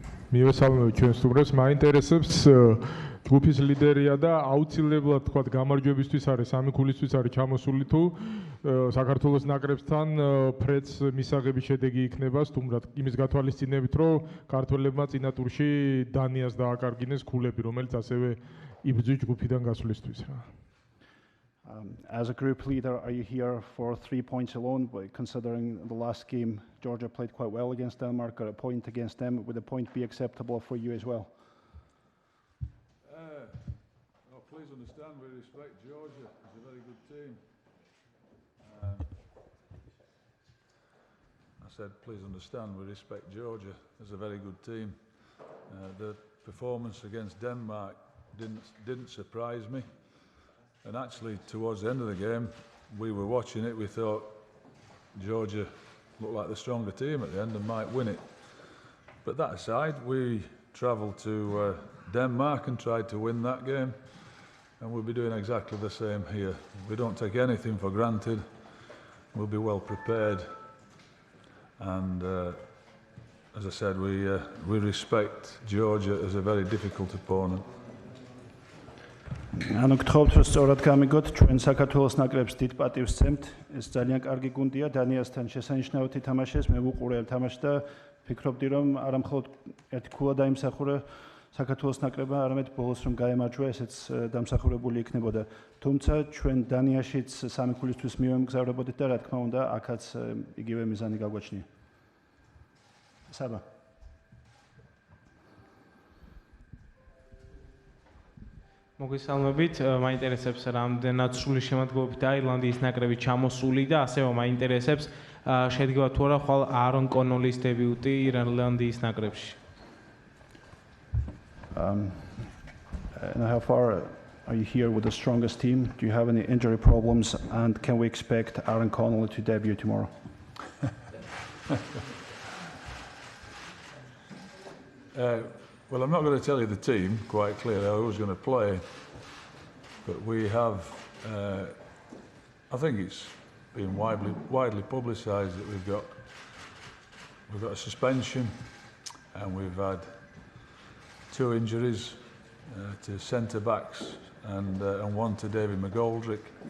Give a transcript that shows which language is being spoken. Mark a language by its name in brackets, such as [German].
[Georgian] მივესალმები ჩვენ სტუმრებს, მაინტერესებს ჯგუფის ლიდერია და აუცილებლად თქვა გამარჯვებისთვის არის სამი ქულისთვის არის ჩამოსული თუ საქართველოს ნაკრებთან ფრედს მისაღების შედეგი იქნება სტუმრად იმის გათვალისწინებით რომ ქართველებმა წინა ტურში დანიას დააკარგინეს ქულები რომელიც ასევე იბრძვის ჯგუფიდან გასვლისთვის რა. [English] As a group leader, are you here for 3 points alone? But considering the last game, Georgia played quite well against Denmark, got a point against them. Would a point be acceptable for you as well? Please understand, we respect Georgia. It's a very good team. I said, please understand, we respect Georgia. It's a very good team. The performance against Denmark didn't surprise me. And actually, towards the end of the game, we were watching it, we thought Georgia looked like the stronger team at the end and might win it. But that aside, we travelled to Denmark and tried to win that game, and we'll be doing exactly the same here. We don't take anything for granted, we'll be well prepared, and as I said, we respect Georgia as a very difficult opponent. [Georgian] ანუ გთხოვთ რომ სწორად გამიგოთ ჩვენ საქართველოს ნაკრებს დიდ პატივს ვცემთ ეს ძალიან კარგი გუნდია დანიასთან შესანიშნავად ითამაშეს მე ვუყურე თამაშს და ფიქრობდი რომ არა მხოლოდ ერთი ქულა დაიმსახურა საქართველოს ნაკრებმა არამედ ბოლოს რომ გაემარჯვა ესეც დამსახურებული იქნებოდა თუმცა ჩვენ დანიაშიც სამი ქულისთვის მივემგზავრებოდით და რა თქმა უნდა აქაც იგივე მიზანი გაგვაჩნია საბა მოგესალმებით, მაინტერესებს რამდენად სრული შემადგენლობით აირლანდიის ნაკრები ჩამოსული და ასევე მაინტერესებს შედგება თუ არა ხვალ არონ კონოლის დებიუტი ირლანდიის ნაკრებში. [English] And how far are you here with the strongest team? Do you have any injury problems and can we expect Aaron Connolly to debut tomorrow? Well, I'm not going to tell you the team quite clearly who's going to play, but we have, I think it's been widely publicised that we've got a suspension and we've had 2 injuries to centre-backs and one to David McGoldrick.